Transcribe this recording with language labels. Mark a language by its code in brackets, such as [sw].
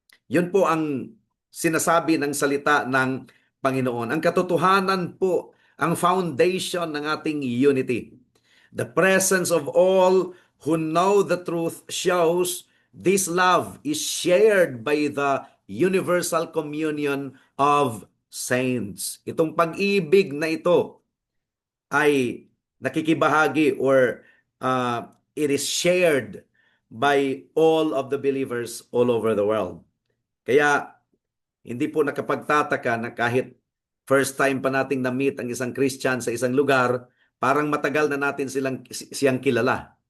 [tl] Yun po ang sinasabi ng salita ng Panginoon. Ang katotohanan po ang foundation ng ating unity. [en] The presence of all who know the truth shows this love is shared by the universal communion of saints. [tl] Itong pag-ibig na ito ay nakikibahagi [en] or it is shared by all of the believers all over the world. [tl] Kaya hindi po nakapagtataka na kahit first time pa nating na-meet ang isang Christian sa isang lugar, parang matagal na natin siyang kilala.